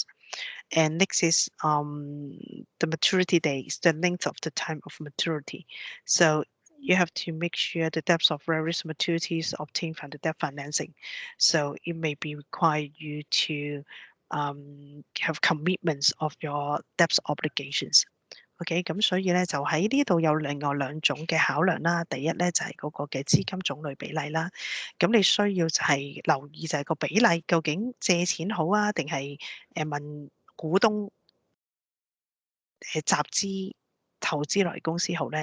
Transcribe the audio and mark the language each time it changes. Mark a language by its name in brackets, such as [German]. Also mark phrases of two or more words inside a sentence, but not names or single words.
[English] And next is the maturity days, the length of the time of maturity. So you have to make sure the depth of various maturities obtained from the debt financing. So it may be require you to have commitments of your debt obligations. [Cantonese] OK，咁所以咧就喺呢度有另外兩種嘅考量啦。第一咧就係嗰個嘅資金種類比例啦。咁你需要就係留意就係個比例，究竟借錢好啊，定係問股東集資投資落嚟公司好咧？